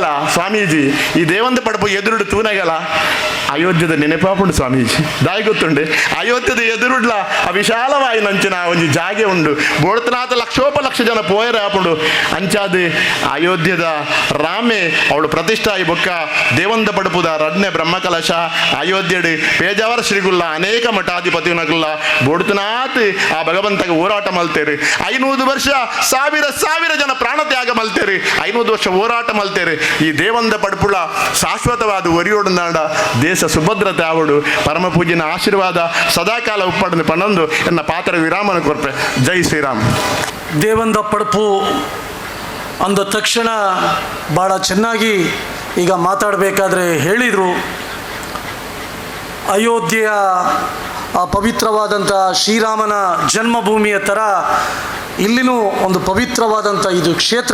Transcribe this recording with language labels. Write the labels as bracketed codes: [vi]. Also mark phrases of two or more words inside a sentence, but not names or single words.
[tcy] ಸ್ವಾಮೀಜಿ ಈ ದೇವಂದ ಪಡುಪು ಎದುರುಡು ತೂನಗಲ ಅಯೋಧ್ಯದ ನೆನಪಾಪುಂಡು ಸ್ವಾಮೀಜಿ ದಾಯಿ ಗೊತ್ತುಂಡೆ ಅಯೋಧ್ಯದ ಎದುರುಡ್ಲ ಆ ವಿಶಾಲವಾಯಿ ನಂಚಿನ ಒಂಜಿ ಜಾಗೆ ಉಂಡು ಬೋಡ್ತನಾಥ ಲಕ್ಷೋಪಲಕ್ಷ ಜನ ಪೋಯರ ಆಪುಂಡು ಅಂಚಾದೆ ಅಯೋಧ್ಯದ ರಾಮೆ ಅವಳು ಪ್ರತಿಷ್ಠಾಯಿ ಬೊಕ್ಕ ದೇವಂದ ಪಡುಪುದ ರಡ್ನೆ ಬ್ರಹ್ಮಕಲಶ ಅಯೋಧ್ಯೆಡು ಪೇಜಾವರ ಶ್ರೀಗುಲ್ಲ ಅನೇಕ ಮಠಾಧಿಪತಿನಗುಲ್ಲ ಬೋಡ್ತನಾಥ್ ಆ ಭಗವಂತಗೆ ಹೋರಾಟ ಮಲ್ತೇರಿ 500 ವರ್ಷ ಸಾವಿರ ಜನ ಪ್ರಾಣ ತ್ಯಾಗ ಮಲ್ತೇರಿ 500 ವರ್ಷ ಹೋರಾಟ ಮಲ್ತೇರಿ ಈ ದೇವಂದ ಪಡುಪುಳ ಶಾಶ್ವತವಾದ ಒರಿಯೋಡು ನಾಡ ದೇಶ ಸುಭದ್ರತೆ ಆವಡು ಪರಮ ಪೂಜ್ಯನ ಆಶೀರ್ವಾದ ಸದಾಕಾಲ ಉಪ್ಪಡನೆ ಪನ್ನೊಂದು ಎನ್ನ ಪಾತ್ರ ವಿರಾಮನ ಕೊರ್ಪೆ. [hi] जय श्रीराम. [kn] ದೇವಂದ ಪಡುಪು ಅಂದ ತಕ್ಷಣ ಭಾಳ ಚೆನ್ನಾಗಿ ಈಗ ಮಾತಾಡಬೇಕಾದ್ರೆ ಹೇಳಿದರು. ಅಯೋಧ್ಯೆಯ ಆ ಪವಿತ್ರವಾದಂಥ ಶ್ರೀರಾಮನ ಜನ್ಮಭೂಮಿಯ ಥರ ಇಲ್ಲಿನೂ ಒಂದು ಪವಿತ್ರವಾದಂಥ ಇದು ಕ್ಷೇತ್ರ.